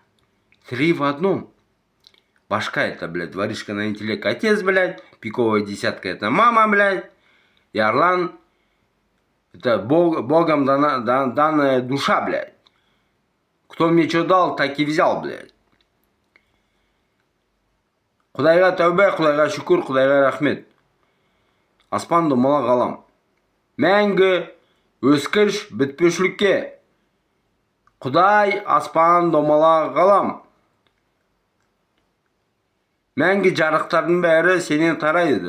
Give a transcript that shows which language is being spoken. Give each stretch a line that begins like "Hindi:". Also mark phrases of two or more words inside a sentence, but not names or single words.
Russian: 3 в 1. Башка — это, блядь, воришка на интеллект отец, блядь. Пиковая десятка — это мама, блядь. И Орлан — это Богом данная душа, блядь. Кто мне что дал, так и взял, блядь.
Kazakh: Құдайға тәубе, Құдайға шүкір, Құдайға рахмет. Аспан домалақ ғалам. Мәңгі өскіш бітпеушілікке. Құдай аспан домалақ ғалам. Мәңгі жарықтардың бәрі сенен тарайды.